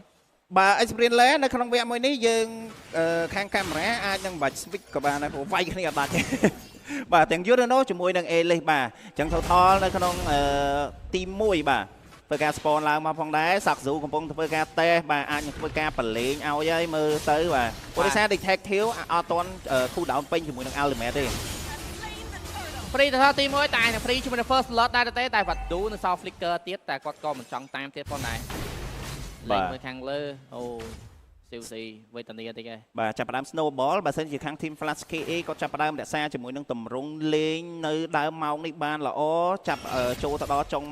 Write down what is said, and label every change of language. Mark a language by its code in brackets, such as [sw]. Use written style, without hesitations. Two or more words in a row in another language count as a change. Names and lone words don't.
[km] បាទ [en] experience lane [km] នៅក្នុងវគ្គមួយនេះយើងខាងកាមេរ៉ាអាចនឹងបាច់ switch ក៏បានដែរព្រោះវាយគ្នាអត់ដាច់ទេបាទទាំង Yurano ជាមួយនឹង Alice បាទអញ្ចឹង total នៅក្នុងទី1បាទធ្វើការ spawn ឡើងមកផងដែរសាក់ស៊ូកំពុងធ្វើការតេសបាទអាចនឹងធ្វើការបលេងឲ្យហើយមើលទៅបាទព្រោះដោយសារ detective អត់ទាន់ [en] cool down [km] ពេញជាមួយនឹង ultimate ទេ free ទៅទី1តែនឹង free ជាមួយនឹង [en] first blood [km] ដែរទេតែវ៉ាឌូនឹងសល់ flicker ទៀតតែគាត់ក៏មិនចង់តាមទៀតផងដែរលេងមើលខាងលើអូស៊ីវស៊ីវេទនាតិចហើយ បាទចាប់ផ្ដើម snowball បើសិនជាខាង team flash KA គាត់ចាប់ផ្ដើមរក្សាជាមួយនឹងតម្រង់លេងនៅដើមម៉ោងនេះបានល្អចាប់ចូលទៅដល់ចុង